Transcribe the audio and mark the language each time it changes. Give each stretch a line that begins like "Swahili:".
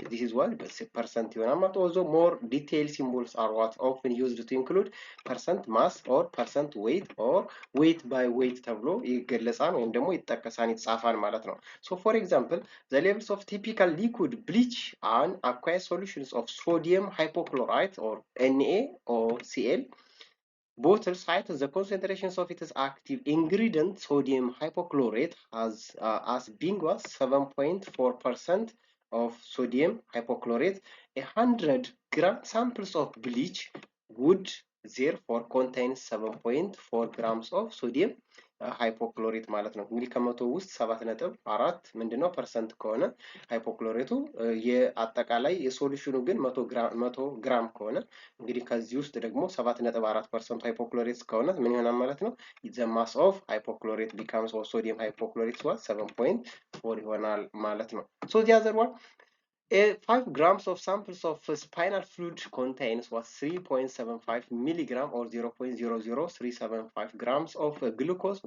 English: This is what percent
Amharic: ይሆናል ማለት ነው።
English: also more detailed symbols are what often used to include percent mass or percent weight or weight by weight
Amharic: ተብሎ ይገለጻል ወይም ደግሞ ይጠቀሳል ይጻፋል ማለት ነው።
English: So for example, the levels of typical liquid bleach and aqueous solutions of sodium hypochlorite or NaOCl bottles cite the concentrations of its active ingredient sodium hypochlorate as being what? 7.4% of sodium hypochlorate. 100 gram samples of bleach would therefore contain 7.4 grams of sodium
Amharic: ሃይፖክሎሬት ማለት ነው። እንግዲህ ከመቶ ውስጥ 7.4 ምንድነው ፐርሰንት ከሆነ ሃይፖክሎሬቱ የአጠቃላይ የሶሉሽኑ ግን 100 ግራም ከሆነ እንግዲህ ከዚህ ውስጥ ደግሞ 7.4% ሃይፖክሎሬት ከሆነ ምን ይሆናል ማለት ነው?
English: the mass of hypochlorate becomes or sodium hypochlorate was 7.4
Amharic: ይሆናል ማለት ነው።
English: So the other one, 5 grams of samples of spinal fluid contains what? 3.75 milligram or 0.00375 grams of glucose.